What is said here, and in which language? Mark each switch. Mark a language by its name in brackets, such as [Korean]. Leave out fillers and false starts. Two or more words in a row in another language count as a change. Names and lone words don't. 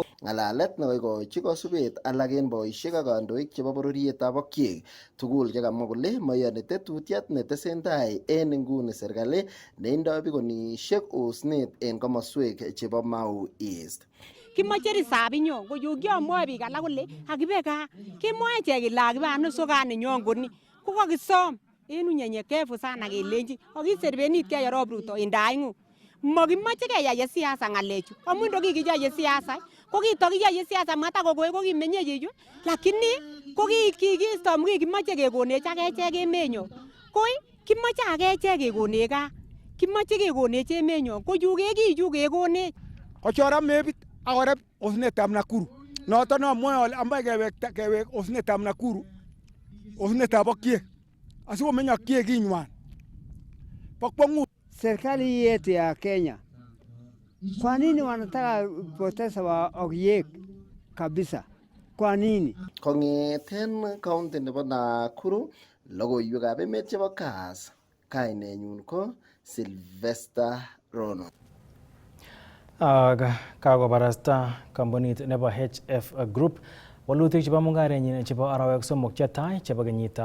[Kalenjin] Ng'alalet nekoikochi kosubet alak en boisiek ak kandoik chebo bororietab okiek tugul chekamwa kole mayoni tetutiet netesentai en inguni serikali neindoi bikonisiek osnet en komoswek chebo Mau East. Kimoche risabi nyo ko yu kiamwoe biik alak kole akibe gaa kemwoe ichek kele akibe ano sokani nyon koni ko kakisom en [Swahili] unyenyekevu sana [Kalenjin] kelenji akiserbenit kei Arap Ruto indaing'ung. Makimoche keyaye siasa ng'alechu amun ndo kikiyaye siasa ko kitokiyaye siasa mata kokoi ko kimenye yiyu lakini ko kikisto kimoche kekonech akechek emenyo koi kimoche akechek kekonech gaa kimoche kekonech emenyo ko yu kekiyu kekonech kochora mebit akoreb osnetab Nakuru noton amwoe ale ambai kewek osnetab Nakuru osnetab okiek asikomeny okiek kinywan bo kwong'ut. [Swahili] Serikali yetu ya Kenya, kwa nini wanataka kupoteza okiek kabisa? Kwa nini? [Kalenjin] Kong'eten county nebo Nakuru, logoiwekab emet chebo Kass, kainenyun ko Sylvester Rono. Kakobarasta kampunit nebo HF Group walutik chebo mung'arenyin chebo arawek somok chetai chebo kenyitab